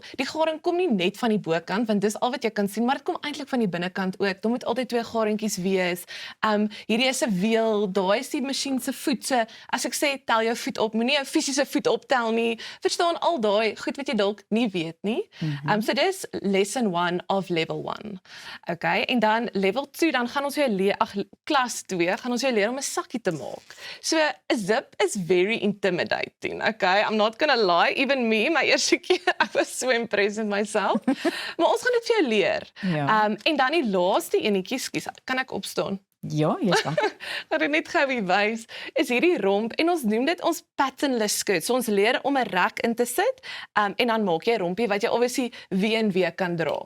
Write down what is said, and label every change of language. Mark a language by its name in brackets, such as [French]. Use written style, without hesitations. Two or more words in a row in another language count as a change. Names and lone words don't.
[Afrikaans] Die garing kom nie net van die bokant want dis al wat jy kan sien, maar dit kom eintlik van die binnekant ook. Daar moet altyd 2 garentjies wees. Hierdie is 'n wiel, daai is die masjien se voet. So as ek sê tel jou voet op, moenie jou fisiese voet optel nie. Verstaan al daai goed wat jy dalk dalk nie weet nie. So dis [English] lesson 1 of level 1. [Afrikaans] Okay, en dan level 2, dan gaan ons jou leer, klas 2, gaan ons jou leer om 'n sakkie te maak. So 'n zip is [English] very intimidating, [Afrikaans] okay? [English] I'm not gonna lie, even me, [Afrikaans] my eerste keer, [English] I was so impressed with myself. [Afrikaans] Maar ons gaan dit vir jou leer. Ja. En dan die laaste enetjie, skus, kan ek opstaan? Ja, jy's reg. Wat ek net gou wys, is hierdie romp en ons noem dit ons [English] patternless skirt. [Afrikaans] So ons leer om 'n rek in te sit en dan maak jy 'n rompie wat jy obviously weer en weer kan dra.